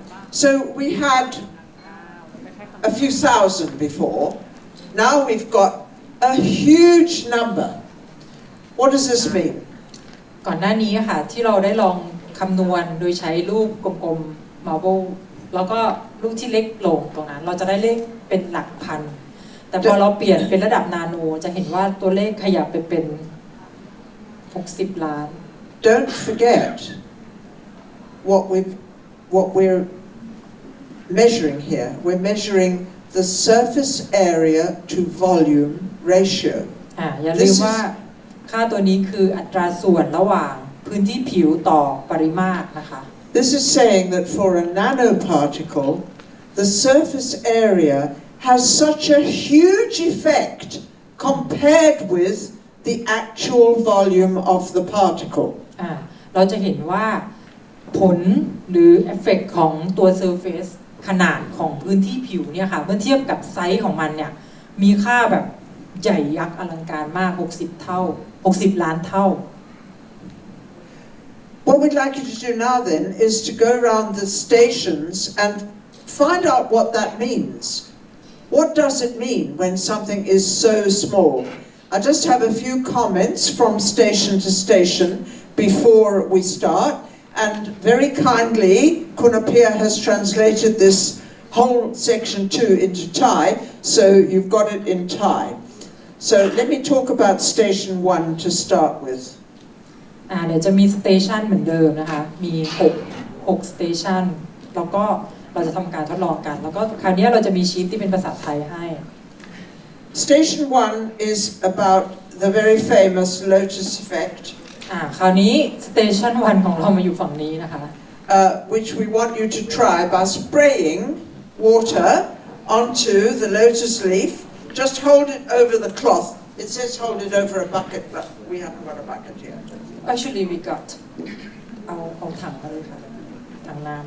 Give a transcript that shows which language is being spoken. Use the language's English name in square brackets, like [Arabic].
[English] So we had a few thousand before. Now we've got a huge number. What does this mean? [Thai] ก่อนหน้านี้ค่ะที่เราได้ลองคำนวณโดยใช้รูปกลมๆมาร์เบิลแล้วก็ลูกที่เล็กลงตรงนั้นเราจะได้เลขเป็นหลักพันแต่พอเราเปลี่ยนเป็นระดับนาโนจะเห็นว่าตัวเลขขยับไปเป็น60 ล้าน [English] Don't forget what we're measuring here. We're measuring the surface area to volume ratio. [Thai] อย่าลืมว่าค่าตัวนี้คืออัตราส่วนระหว่างพื้นที่ผิวต่อปริมาตรนะคะ [English] This is saying that for a nanoparticle, the surface area has such a huge effect compared with the actual volume of the particle. [Thai] เราจะเห็นว่าผลหรือเอฟเฟกต์ของตัว surface ขนาดของพื้นที่ผิวเนี่ยค่ะเมื่อเทียบกับไซส์ของมันเนี่ยมีค่าแบบใหญ่ยักษ์อลังการมาก60 เท่า 60 ล้านเท่า [English] What we'd like you to do now then is to go around the stations and find out what that means. What does it mean when something is so small? I just have a few comments from station to station before we start, and very kindly Kunapia has translated this whole section 2 into Thai, so you've got it in Thai. So let me talk about station 1 to start with. [Thai] เดี๋ยวจะมีสเตชันเหมือนเดิมนะคะมี6สเตชันแล้วก็เราจะทำการทดลองกันแล้วก็คราวนี้เราจะมีชีทที่เป็นภาษาไทยให้ [English] Station 1 is about the very famous lotus effect. [Thai] คราวนี้สเตชัน1ของเรามาอยู่ฝั่งนี้นะคะ [English] which we want you to try by spraying water onto the lotus leaf. Just hold it over the cloth It says hold it over a bucket, but we haven't got a bucket here. Actually we got [Thai] เอาถังมาเลยค่ะถังน้